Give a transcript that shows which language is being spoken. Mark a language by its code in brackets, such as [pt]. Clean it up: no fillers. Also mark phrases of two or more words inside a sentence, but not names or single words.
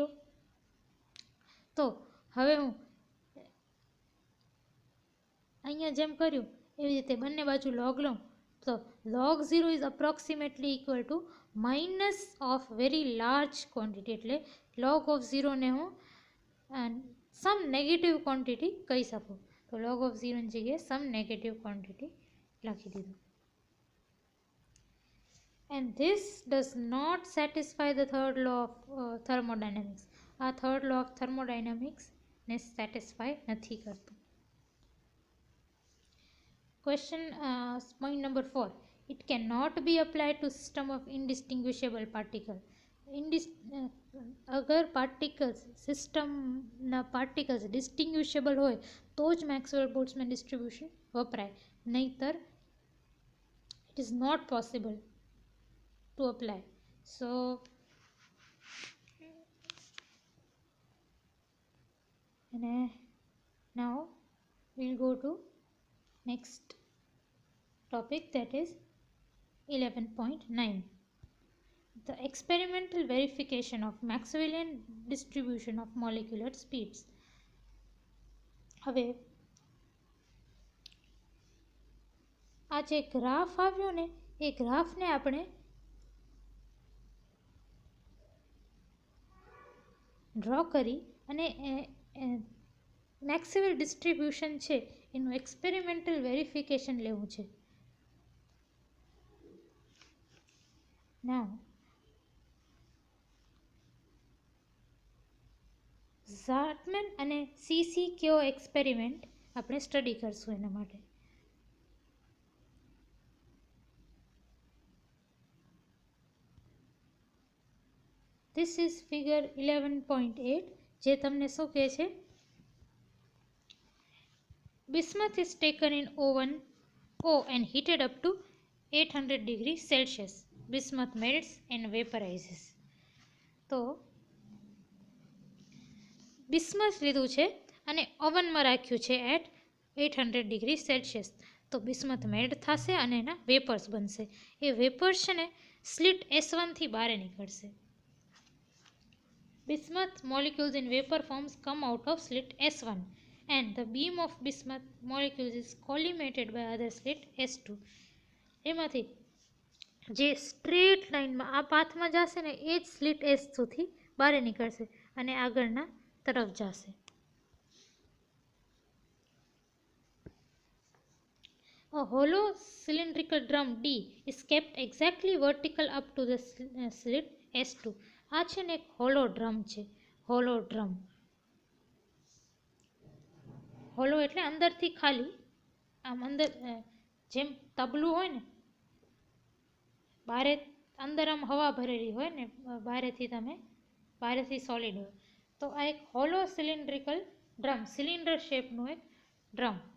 [gu] તો હવે હું અહીંયા જેમ કર્યું એવી રીતે બંને બાજુ log લઉં તો [en] log 0 is approximately equal to minus of very large quantity. [gu] એટલે [en] log of 0 [gu] ને હું [en] some negative quantity [gu] કહી શકું. તો [en] log of 0 [gu] ની જગ્યાએ [en] some negative quantity [gu] લખી દીધું. [en] And this does not satisfy the third law of thermodynamics. [gu] આ [en] third law of thermodynamics [gu] ને satisfy નથી કરતું. [en] Question point number 4. It cannot be applied to system of indistinguishable particle. [gu] અગર પાર્ટિકલ્સ સિસ્ટમના પાર્ટિકલ્સ ડિસ્ટિંગ્વિશેબલ હોય તો જ [en] Maxwell Boltzmann distribution [gu] વપરાય, નહીતર [en] it is not possible to apply. So now we'll go to next topic, that is 11.9. The experimental verification of Maxwellian distribution of molecular speeds. [gu] હવે આ જે ગ્રાફ આવ્યો ને એ ગ્રાફને આપણે ડ્રો કરી અને [en] Maxwell distribution [gu] છે એનું [en] experimental verification [gu] લેવું છે. નાઉ ઝાર્ટમેન અને CC-K એક્સપેરિમેન્ટ આપણે સ્ટડી કરશું એના માટે. [en] This is figure 11.8 [gu] જે તમને શું કહે છે? [en] Bismuth is taken in oven O and heated up to 800 degrees Celsius. Bismuth melts and vaporizes. [gu] તો બિસ્મથ લીધું છે અને ઓવનમાં રાખ્યું છે [en] at 800 degree Celsius. [gu] તો બિસ્મથ મેલ્ટ થશે અને એના વેપર્સ બનશે. એ વેપર્સ છે ને સ્લિટ S1 થી બહાર નીકળશે. [en] Bismuth molecules in vapor forms come out of slit S1 and the beam of bismuth molecules is collimated by other slit S2. [gu] એમાંથી જે સ્ટ્રેટ લાઇનમાં આ પાથમાં જશે ને એ જ સ્લિટ S2 થી બહાર નીકળશે અને આગળના તરફ જશે. [en] A hollow cylindrical drum D is kept exactly vertical up to the slit S2. [gu] આ છે ને એક [en] hollow drum [gu] છે. [en] hollow drum, [gu] હોલો એટલે અંદરથી ખાલી, આમ અંદર જેમ તબલું હોય ને બારે અંદર આમ હવા ભરેલી હોય ને બારેથી સોલિડ હોય, તો આ એક [en] hollow cylindrical drum, [gu] સિલિન્ડર શેપનું એક ડ્રમ.